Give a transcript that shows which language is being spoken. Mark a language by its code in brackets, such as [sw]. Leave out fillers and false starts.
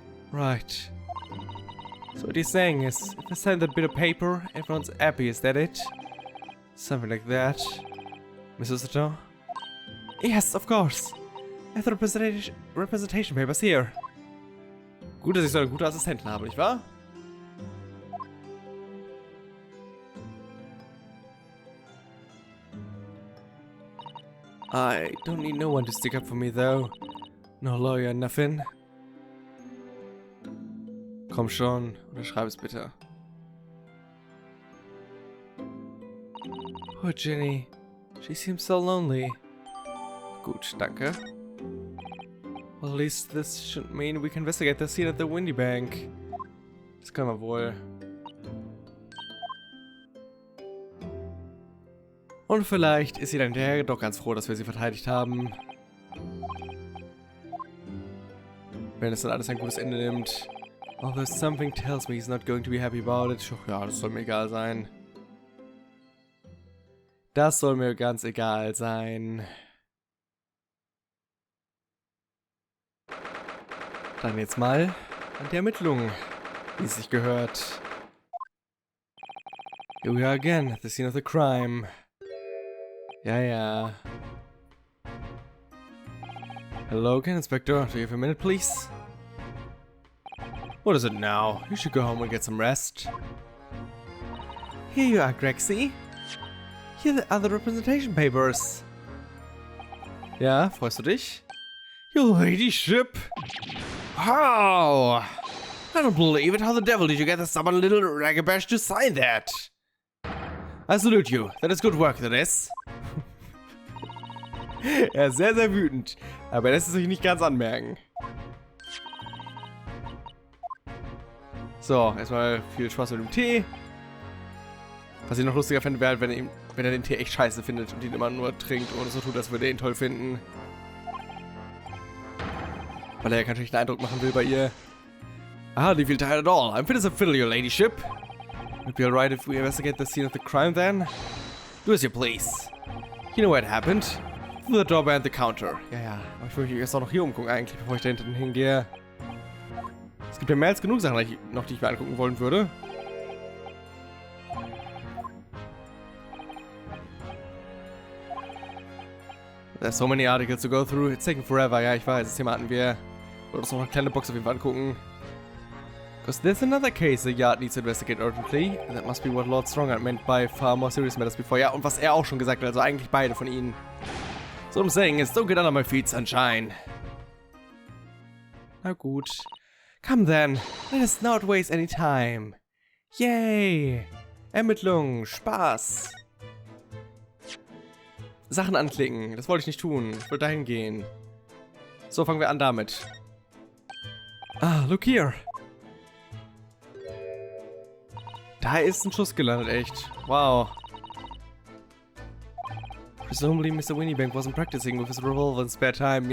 [en] Right. So what he's saying is, if I sign that bit of paper, everyone's happy, is that it? Something like that. Mrs. Sato? Yes, of course. I have the representation papers here. [de] Gut, dass ich so eine gute Assistentin habe, nicht wahr? [en] I don't need no one to stick up for me, though. No lawyer, nothing. [de] Komm schon, unterschreib es bitte. [en] Poor Jenny. She seems so lonely. [de] Gut, danke. [en] Well, at least this should mean we can investigate the scene at the Windy Bank. [de] Das können wir wohl. Und vielleicht ist sie dann hinterher doch ganz froh, dass wir sie verteidigt haben. Wenn es dann alles ein gutes Ende nimmt. [en] Although something tells me he's not going to be happy about it. [de] Ja, das soll mir egal sein. Das soll mir ganz egal sein. Dann jetzt mal an die Ermittlungen, wie es sich gehört. [en] Here we are again at the scene of the crime. [de] Ja, ja. [en] Hello again, Inspector. Do you have a minute, please? What is it now? You should go home and get some rest. Here you are, Grexy. Here are the representation papers. [de] Ja, freust du dich? [en] Your ladyship! How? I don't believe it. How the devil did you get the stubborn little ragabash to sign that? I salute you. That is good work, that is. [de] Er ist sehr, sehr wütend. Aber er lässt es sich nicht ganz anmerken. So, erstmal viel Spaß mit dem Tee. Was ich noch lustiger fände, wäre, wenn er den Tee echt scheiße findet und ihn immer nur trinkt und so tut, als würde er ihn toll finden. Weil er ja keinen schlechten Eindruck machen will bei ihr. [en] I hardly feel tired at all. I'm fit as a fiddle, your ladyship. Would be alright if we investigate the scene of the crime then? Do as you please. You know what happened? Through the door behind the counter. [de] Ja, ja. Aber ich will mich erst auch noch hier umgucken eigentlich, bevor ich da hinten hingehe. Es gibt ja mehr als genug Sachen, die ich mir angucken wollen würde. [en] There's so many articles to go through. It's taking forever. [de] Ja, ich weiß. Das Thema hatten wir. Wollen uns noch eine kleine Box auf jeden Fall angucken. [en] Because there's another case the yard needs to investigate urgently. That must be what Lord Strongheart meant by far more serious matters before. [de] Ja, und was er auch schon gesagt hat. Also eigentlich beide von ihnen. [en] So I'm saying is, don't get under my feet, sunshine. [de] Na gut. [en] Come then. Let us not waste any time. [de] Yay. Ermittlungen. Spaß. Sachen anklicken. Das wollte ich nicht tun. Ich wollte dahin gehen. So, fangen wir an damit. [en] Ah, look here. [de] Da ist ein Schuss gelandet, echt. Wow. [en] Presumably Mr. Winniebank wasn't practicing with his revolver in spare time.